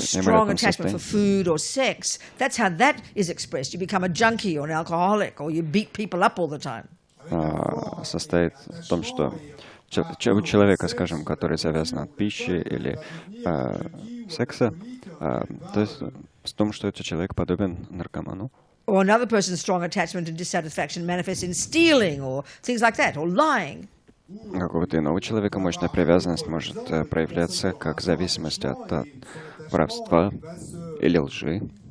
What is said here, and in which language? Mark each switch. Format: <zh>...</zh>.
<en>strong attachment for food or sex, that's how that is expressed. You become a junkie or an alcoholic, or you beat people up all the time.</en> <ru>Состоит в том, что у человека, скажем, который завязан от пищи или секса, то есть в том, что этот человек подобен наркоману.</ru> <en>Or another person's strong attachment and dissatisfaction manifests in stealing or things like that, or lying.</en> <ru>У какого-то иного человека мощная привязанность может проявляться как зависимость от воровства или лжи.</ru>